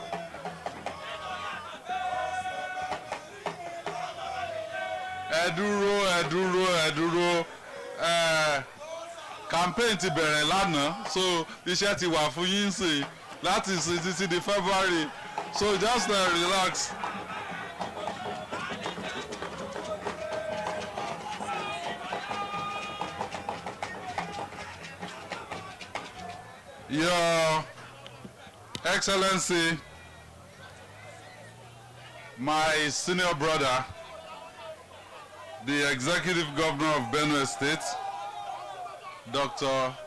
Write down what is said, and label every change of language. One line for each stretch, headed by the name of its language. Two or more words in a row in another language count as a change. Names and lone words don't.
Yoruba: ẹ dúró campaign ti bẹ̀rẹ̀ lánàá so iṣẹ́ ti wà fún yín sí láti sí títí di February
English: so just relax. Your Excellency, my senior brother, the Executive Governor of Benue State, Dr.